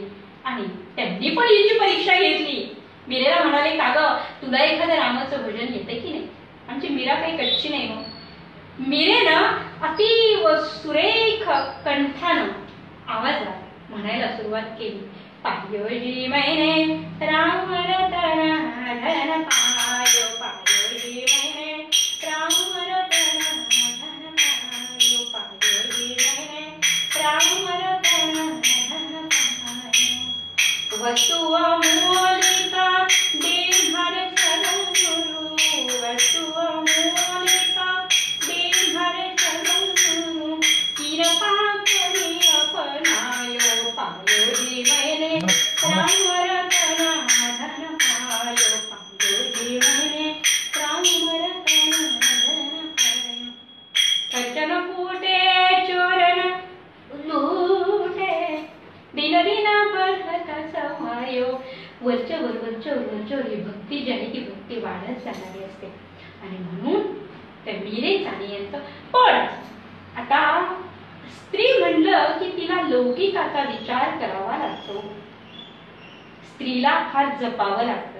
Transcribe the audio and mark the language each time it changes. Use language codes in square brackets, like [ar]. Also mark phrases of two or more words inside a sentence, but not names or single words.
[mr] आणि त्यांनी पण याची परीक्षा घेतली. मीरेला म्हणाले, का ग तुला एखादं रामाचं भजन येतं की नाही. आमची मीरा काही कच्ची नाही हो. मीरेनं अति सुरेख कंठानं आवाजात म्हणायला सुरुवात केली. [hi] पायोजी मैने राम रतन धन पायो, पायोजी मैने राम रतन धन पायो, पायोजी मैने राम रतन धन पायो. वस्तु अमूलिका देहर सद्गुरु, वस्तु अमूलिका देहर सद्गुरु, कृपा करी अपनायो, पायोजी मैने राम रतन धन पायो, पायोजी मैने राम रतन धन पायो. खर्चन फूटे चोरन लूटे, दिन दिन बढ़त समायो. [mr] वरच्यावर ही भक्ती जी आहे ती भक्ती वाढत जाणारी असते. आणि म्हणून त्या मीरेचा यांचं. पण आता स्त्री म्हणलं की तिला लौकिकाचा विचार करावा लागतो. स्त्रीला फार जपावं लागतं.